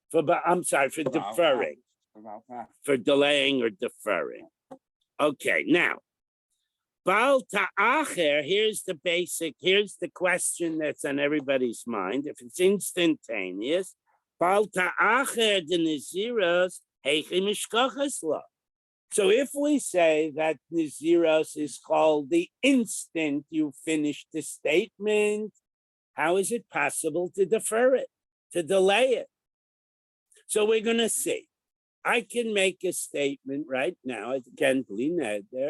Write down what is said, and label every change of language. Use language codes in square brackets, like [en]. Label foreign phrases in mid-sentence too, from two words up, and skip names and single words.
[en] For deferring, For Balak. for delaying or deferring. Okay, now, [he] בל תאחר, [en] here's the question that's on everybody's mind. If it's instantaneous, [he] בל תאחר [en] the Naziros, [arc] היכי משכחת לה. [en] So if we say that Naziros is called the instant you finish the statement, how is it possible to defer it, to delay it? So we're going to see. I can make a statement right now, again, there.